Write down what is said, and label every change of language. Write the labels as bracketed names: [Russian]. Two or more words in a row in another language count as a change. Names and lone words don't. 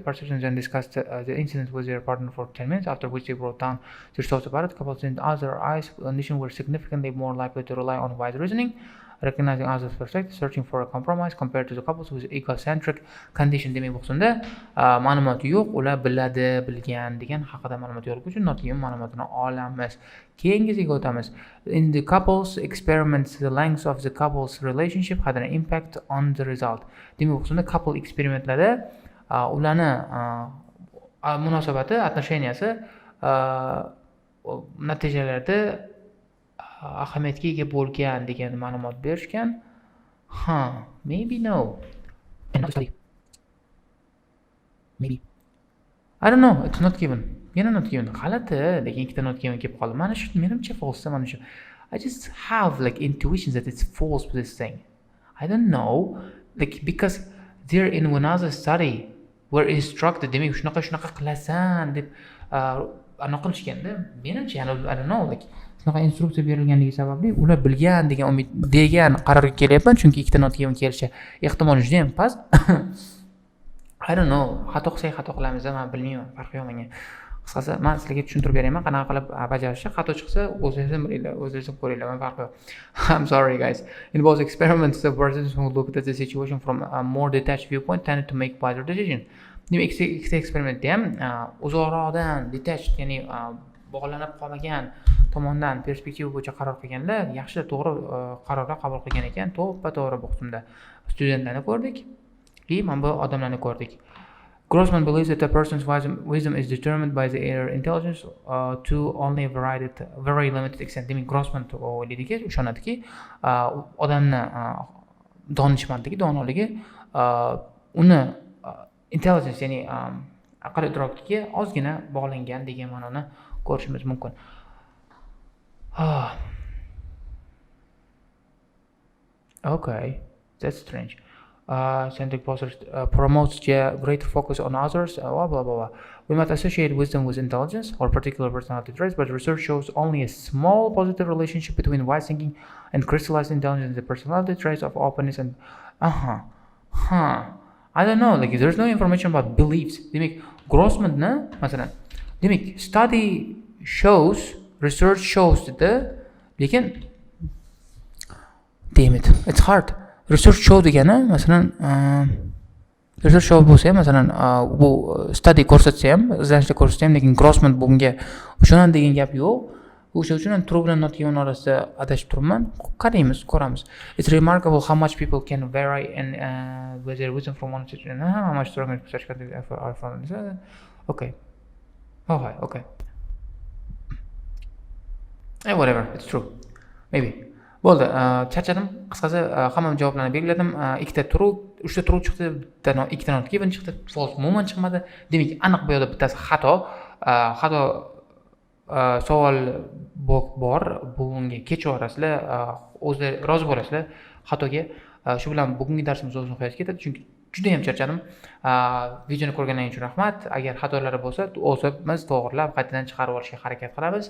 [English] Participants then discussed the incident with their partner for 10 minutes, after which they wrote down their thoughts about it. Couples in other eyes condition were significantly more likely to rely on wise reasoning, recognizing others' perspective, searching for a compromise compared to the couples with egocentric condition. [Uzbek] Demek bo'lsa, ma'lumot yo'q, ular biladi, bilgan degan haqida ma'lumot yo'q uchun [English] not given [Uzbek] ma'lumotini olamiz. Keyingisiga o'tamiz. [English] In the couples experiments, the length of the couple's relationship had an impact on the result. [Uzbek] Demek bo'lsa, couple eksperimentlarda ularni munosabati, отношенияsi natijalarda ahamiyatga ega bo'lgan degan ma'lumot berishgan. [English] Maybe no. Another study. Maybe. I don't know, it's not given. Yana not given. [Uzbek] G'alati, lekin ikkita [English] not given [Uzbek] kelib qoldi. Mana shu menimcha false, mana shu. [English] I just have like intuition that it's false with this thing. I don't know, like because they're in another study were instructed, [Uzbek] demak shunaqa qilasan deb anaqa qilishganda, menimcha [English] I don't know, like [Uzbek] shunaqa instruksiya berilganligi sababli ular bilgan degan umid degan qarorga kelyapman, chunki ikkita [English] not given [Uzbek] kelishi ehtimoli juda ham past. [English] I don't know, [Uzbek] xato qilsak xato qilamiz, men bilmayman, farqi yo'q menga. Qisqasi, men sizlarga tushuntirib berayman, qanaqa qilib bajarishni. Xato chiqsa, o'zingiz bilinglar, o'zingiz ko'ringlar, men farqi yo'q. [English] I'm sorry guys. In both experiments, the persons who looked at the situation from a more detached viewpoint tended to make wiser decisions. [Uzbek] Demak, ikkita eksperimentda ham uzoqroqdan detached, ya'ni bog'lanib qolmagan tomondan perspektiva bo'yicha qaror qilganlar yaxshi, to'g'ri qarorlar qabul qilgan ekan. To'g'ri bo'lsa, studentlarni ko'rdik, mana bu odamlarni ko'rdik. [English] Grossman believes that a person's wisdom is determined by their intelligence to only a very limited extent. [Uzbek] Demak, Grossman o'ylaydiki, ishonadiki, odamni donoligi uni intelligence, ya'ni aql idrokiga ozgina bog'langan degan ma'noni ko'rishimiz mumkin. [English] Okay, that's strange. Centric posture promotes greater focus on others, blah, blah, blah. We might associate wisdom with intelligence or particular personality traits, but research shows only a small positive relationship between wise thinking and crystallized intelligence. The personality traits of openness and I don't know, like there's no information about beliefs. [Uzbek] Demek, Grossman-ni, masalan, demek, [English] study shows, research shows [Uzbek] dedi, lekin [English] damn it, it's hard. Research show [Uzbek] degani, masalan, [English] research show [Uzbek] bo'lsa ham, masalan, bu study ko'rsatsa ham, izlanishda ko'rsatsa ham, lekin Grossman bunga o'shanan degan gap yo'q. O'sha uchun ham true bilan [English] not given [Uzbek] orasida adashib turibman. Qaraymiz, ko'ramiz. [English] It's remarkable how much people can vary in with their wisdom from one situation. How much stronger such content are found. Okay. Okay. Whatever, it's true. Maybe. [Uzbek] Bo'ldi, charchadim. Qisqasi hamma javoblarni belgiladim. Ikkita true, uchta true chiqdi, ikkita [English] not given [Uzbek] chiqdi, false umuman chiqmadi. Demak, aniq bu yerda bittasi xato. Savol bor, bunga kechaverasizlar, o'zlar rozi bo'lasizlar xatoga. Shu bilan bugungi darsimiz o'z nihoyasiga ketadi, chunki juda ham charchadim. Videoni ko'rganingiz uchun rahmat. Agar xatolari bo'lsa, o'zimiz to'g'rilab, qaytadan chiqarib olishga harakat qilamiz.